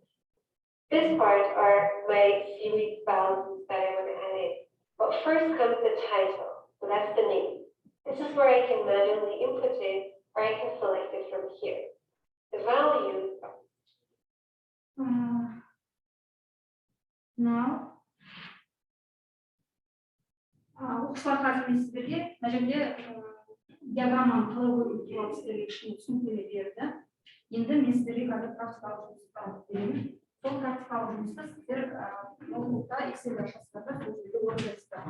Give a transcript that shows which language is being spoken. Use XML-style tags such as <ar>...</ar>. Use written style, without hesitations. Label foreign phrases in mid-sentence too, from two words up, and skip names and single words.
<en>This part are my series values that I want to add in. But first comes the title, so that's the name. This is where I can manually input it, or I can select it from here. The values are</en> <kk>now оқушылар қазір мен сіздерге мына жерде диаграмманы қалай қою туралы сіздерге кішкене түсініктеме берді. Енді мен сіздерге қазір практикалық жұмыстар беремін. Сол практикалық жұмысты сіздер ноутбукта Excel ашасыздар, сол жерде орындайсыздар.</kk>